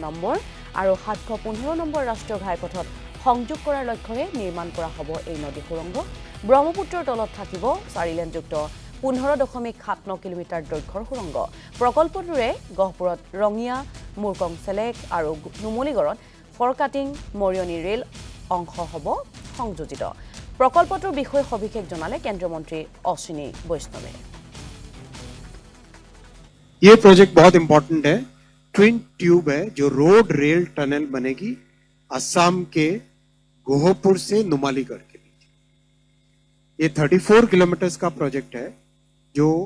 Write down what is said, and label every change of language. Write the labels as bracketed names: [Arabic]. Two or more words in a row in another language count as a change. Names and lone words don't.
[Assamese] নম্বৰ আৰু 715 নম্বৰ ৰাষ্ট্ৰীয় ঘাইপথত সংযোগ কৰাৰ লক্ষ্যৰে নিৰ্মাণ কৰা হ'ব এই নদী সুৰংগ ব্ৰহ্মপুত্ৰৰ তলত থাকিব 4 লেনযুক্ত 15.79 কিলোমিটাৰ দৈৰ্ঘ্যৰ সুৰংগ প্ৰকল্পটোৰে গহপুৰত ৰঙিয়া মুৰকং চেলেক আৰু নুমলীগড়ত ফৰকাটিং মৰিয়নি ৰেল অংশ হ'ব সংযোজিত প্ৰকল্পটোৰ বিষয়ে সবিশেষ জনালে কেন্দ্ৰীয় মন্ত্ৰী অশ্বিনী বৈষ্ণৱে [Hindi] ये प्रोजेक्ट बहुत इंपॉर्टेंट है [English] twin tube [Hindi] है जो [English] road rail tunnel [Hindi] बनेगी असम के गोहपुर से नुमालीगढ़ के बीच ये 34 किलोमीटर का प्रोजेक्ट है जो